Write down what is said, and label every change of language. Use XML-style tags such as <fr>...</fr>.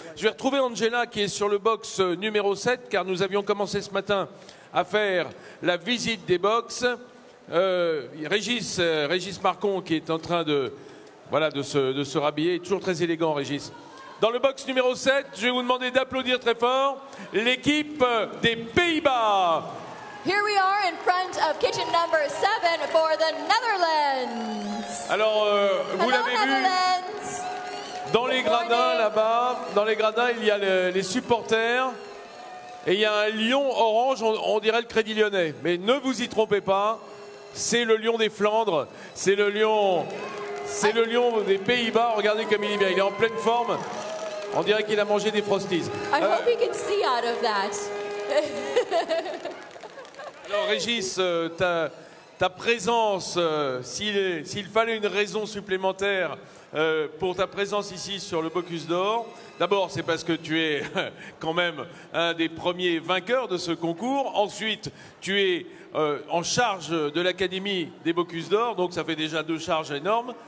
<fr>Je vais retrouver Angela qui est sur le box numéro 7, car nous avions commencé ce matin à faire la visite des box. Régis Marcon qui est en train de se rhabiller, toujours très élégant, Régis. Dans le box numéro 7, je vais vous demander d'applaudir très fort l'équipe des Pays-Bas.</fr> <en>Here we are in front of kitchen number 7 for the Netherlands.</en> <fr>Alors, vous l'avez vu, dans les gradins là-bas, il y a les supporters et il y a un lion orange, on dirait le Crédit Lyonnais. Mais ne vous y trompez pas, c'est le lion des Flandres, c'est le lion des Pays-Bas. Regardez comme il est bien, il est en pleine forme. On dirait qu'il a mangé des Frosties.</fr> <en>I hope you can see out of that.</en> <fr>Alors Régis, ta présence, s'il fallait une raison supplémentaire pour ta présence ici sur le Bocuse d'Or, d'abord c'est parce que tu es quand même un des premiers vainqueurs de ce concours. Ensuite, tu es en charge de l'Académie des Bocuse d'Or, donc ça fait déjà 2 charges énormes.</fr>